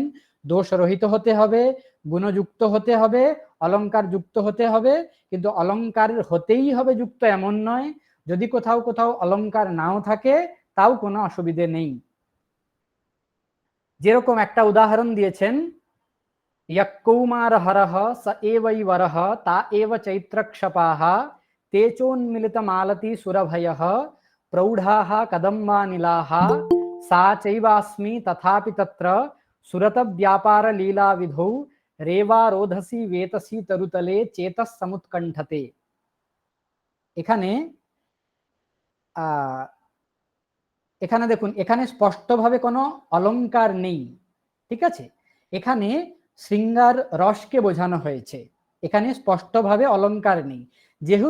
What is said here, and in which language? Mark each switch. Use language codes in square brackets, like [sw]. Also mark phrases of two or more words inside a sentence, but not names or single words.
[bn] দোষ রহিত হতে হবে, গুণযুক্ত হতে হবে, অলঙ্কার যুক্ত হতে হবে, কিন্তু অলঙ্কার হতেই হবে যুক্ত এমন নয়, যদি কোথাও কোথাও অলঙ্কার নাও থাকে তাও কোনো অসুবিধে নেই। যেরকম একটা উদাহরণ দিয়েছেন, [sa] यक्कौमारहरः स एवैवरः ता एव चैत्रक्षपाः तेचोन्मिलितमालती सुरभयः प्रौढाः कदम्बानिलाः सा चैवास्मि तथापि तत्र सुरतव्यापारलीलाविधौ रेवारोधसी वेतसी तरुतले चेतः समुत्कण्ठते। [bn] এখানে এখানে দেখুন, এখানে স্পষ্টভাবে কোনো অলঙ্কার নেই, ঠিক আছে, এখানে শৃঙ্গার রসকে বোঝানো হয়েছে, এখানে স্পষ্টভাবে অলঙ্কার নেই।